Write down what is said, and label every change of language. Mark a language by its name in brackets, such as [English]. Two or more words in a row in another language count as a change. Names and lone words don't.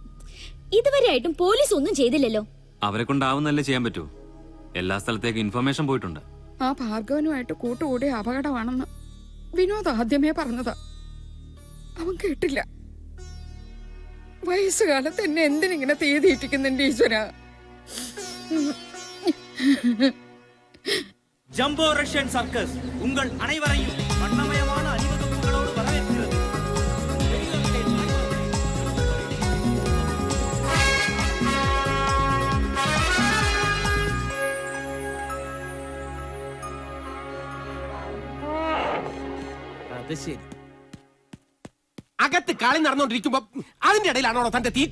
[Malayalam] ഇതുവരെയായിട്ടും പോലീസ് ഒന്നും ചെയ്തില്ലല്ലോ. അവരെ കൊണ്ടാവുന്നല്ലേ ചെയ്യാൻ പറ്റൂ. എല്ലാ സ്ഥലത്തേക്കും ഇൻഫർമേഷൻ പോയിട്ടുണ്ട്. ആ ഭാർഗവനുമായിട്ട് കൂട്ടുകൂടിയ അപകടമാണെന്ന് വിനോദ് ആദ്യമേ പറഞ്ഞതാ. അവൻ കേട്ടില്ല. വയസ്സുകാലത്ത് എന്നെ എന്തിനിങ്ങനെ തീയതിയിട്ടിക്കുന്നുണ്ട് ഈശ്വര. [Tamil] ஜம்போ ரஷ்யன் சர்க்கஸ் உங்கள் அனைவரையும் வண்ணமயமான அணிவகுப்புகளோடு வரவேற்கிறது. [Malayalam] അത് ശരി. അകത്ത് കളി നടന്നുകൊണ്ടിരിക്കുമ്പോ അതിന്റെ ഇടയിലാണോ തന്റെ തീറ്റ?